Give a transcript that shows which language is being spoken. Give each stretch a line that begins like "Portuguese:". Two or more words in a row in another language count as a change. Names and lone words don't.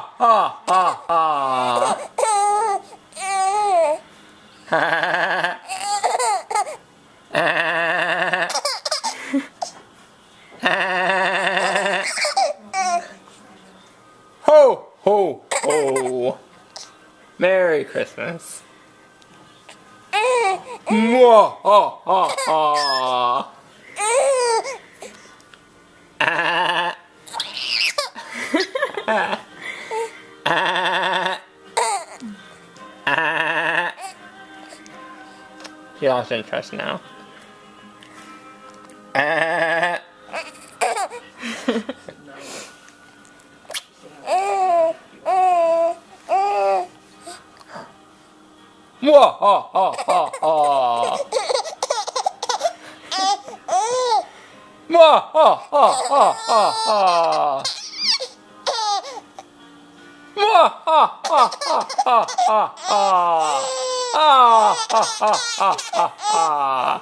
English: Ha ha ha! Ho ho ho! Merry Christmas! Mwah! Ha ha ha! He lost interest now. Mwah ha ha ha ha! Mwah ha ha ha ha ha! Mwah ha ha ha ha ha ha! Ah ha ha ha ha ha!